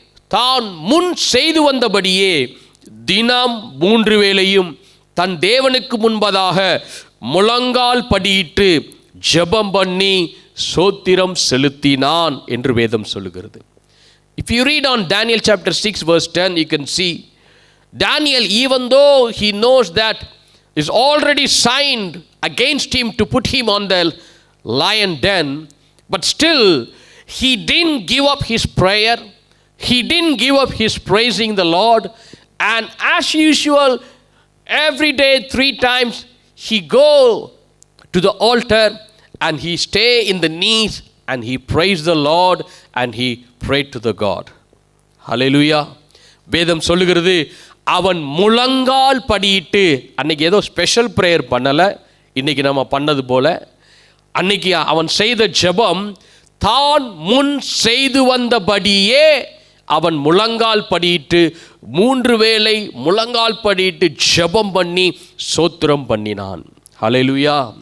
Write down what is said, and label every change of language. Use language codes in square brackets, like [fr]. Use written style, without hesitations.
[ta] தான் முன் செய்து வந்தபடியே தினம் 3 வேளையும் தன் தேவனுக்கு முன்பதாக முழங்கால் படியிட்டு ஜெபம் பண்ணி சோத்திரம் செலுத்தினான் என்று வேதம் சொல்லுகிறது. [en] If you read on Daniel chapter 6 verse 10, you can see Daniel, even though he knows that is already signed against him to put him on the lion den, but still he didn't give up his prayer, he didn't give up his praising the Lord, and as usual every day 3 times he go to the altar and he stay in the knees and he praised the Lord and he prayed to the God. Hallelujah. [ta] வேதம் சொல்லுகிறது, அவன் முழங்கால் படியிட்டு, அன்னைக்கு ஏதோ special prayer பண்ணலை, இன்னைக்கு நம்ம பண்ணது போல. அன்னைக்கு அவன் செய்த ஜெபம் தான் முன் செய்து வந்தபடியே அவன் முழங்கால் படியிட்டு 3 வேளை முழங்கால் படியிட்டு ஜெபம் பண்ணி சோத்திரம் பண்ணினான். ஹல்லேலூயா.